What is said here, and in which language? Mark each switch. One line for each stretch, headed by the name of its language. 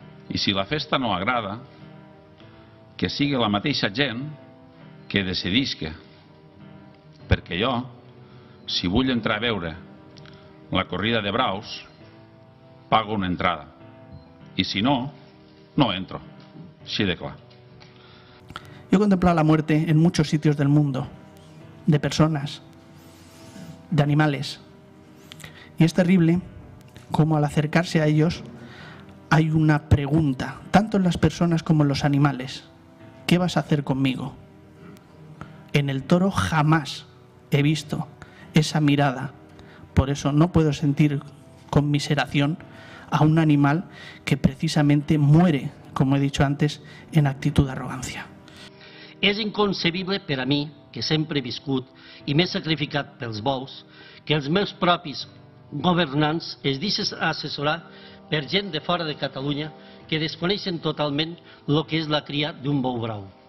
Catalan: I si la festa no agrada, que sigui la mateixa gent que decidisca. Perquè jo, si vull entrar a veure la corrida de braus, pago una entrada.
Spanish: Y si no, no entro.
Catalan: Així de clar.
Spanish: Yo he contemplado la muerte en muchos sitios del mundo, de personas, de animales. Y es terrible como al acercarse a ellos hay una pregunta, tanto en las personas como en los animales. ¿Qué vas a hacer conmigo? En el toro jamás he visto esa mirada. Por eso no puedo sentir conmiseración a un animal que precisamente muere, como he dicho antes, en actitud de arrogancia.
Catalan: És inconcebible per a mi, que sempre he viscut i m'he sacrificat pels bous, que els meus propis governants es deixen assessorar per gent de fora de Catalunya que desconeixen totalment el que és la cria d'un bou brau.